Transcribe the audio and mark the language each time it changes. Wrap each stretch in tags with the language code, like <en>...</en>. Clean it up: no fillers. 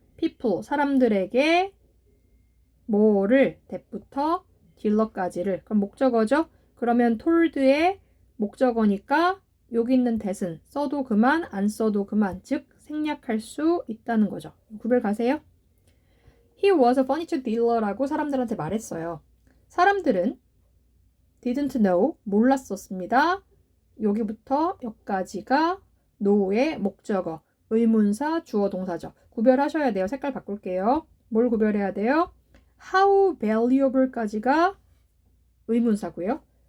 <ko>people 사람들에게 뭐를 that부터 딜러까지를 그럼 목적어죠. 그러면 told의 목적어니까 여기 있는 that은 써도 그만 안 써도 그만 즉 생략할 수 있다는 거죠. 구별 가세요.</ko> <en>He was a furniture dealer</en> <ko>라고 사람들한테 말했어요. 사람들은</ko> <en>didn't know</en> <ko>몰랐었습니다. 여기부터 여기까지가 know의 목적어 의문사 주어 동사죠. 구별하셔야 돼요. 색깔 바꿀게요. 뭘 구별해야 돼요?</ko> <en>how valuable</en> <ko>까지가 의문사고요.</ko>